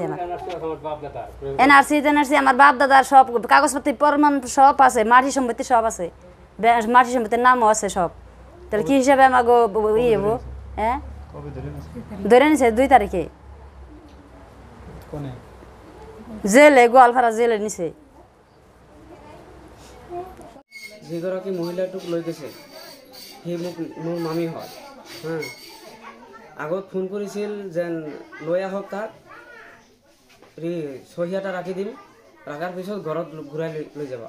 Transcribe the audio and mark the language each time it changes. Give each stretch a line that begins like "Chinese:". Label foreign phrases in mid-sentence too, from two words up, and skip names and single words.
Bangla: আমার এনআরসি টেনআরসি আমার বাপ দাদার সব কাগজপত্র প্রমাণ সব আছে, মাটি সম্পত্তি সব আছে, মাটি সম্পত্তির নামও আছে সব। তাহলে কি হিসাবে আমাকে হবো? হ্যাঁ, ধরে নিছে 2 তারিখে জেলে, গোয়ালপাড়া জেলে নিছে।
Assamese: যিগৰাকী মহিলাটোক লৈ গৈছে সি মোৰ মামী হয়। হ্যাঁ, আগত ফোন কৰিছিল যেন লৈ আহক, তাক চহী এটা ৰাখি দিম, ৰখাৰ পিছত ঘৰত ঘূৰাই লৈ যাবা।